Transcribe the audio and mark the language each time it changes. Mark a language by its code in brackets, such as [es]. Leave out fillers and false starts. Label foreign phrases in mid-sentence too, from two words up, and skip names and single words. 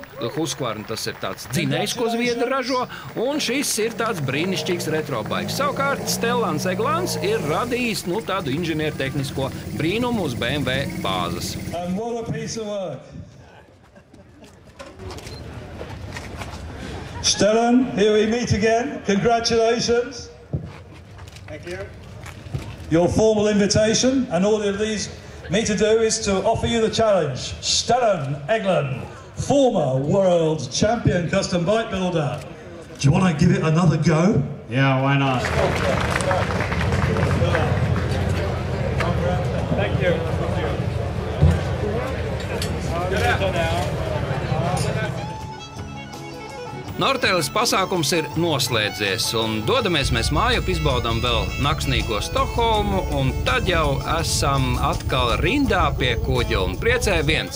[lv] Husqvarna tas ir tāds dzinējs, ko zviedri ražo, un šis ir tāds brīnišķīgs retrobaiks. Savukārt Stellans Eglans ir radījis tādu inženiertehnisko brīnumu uz BMW bāzes. [en] Stellan, here we meet again. Congratulations. Thank you. Your formal invitation, and all of these me to do is to offer you the challenge. Stellan Eglund, former world champion custom bike builder. Do you want to give it another go? Yeah, why not? Thank you. [lv] Nortēles pasākums ir noslēdzies, un dodamies mēs mājup, izbaudam vēl naksnīgo Stokholmu, un tad jau esam atkal rindā pie kuģa, un priecē viens.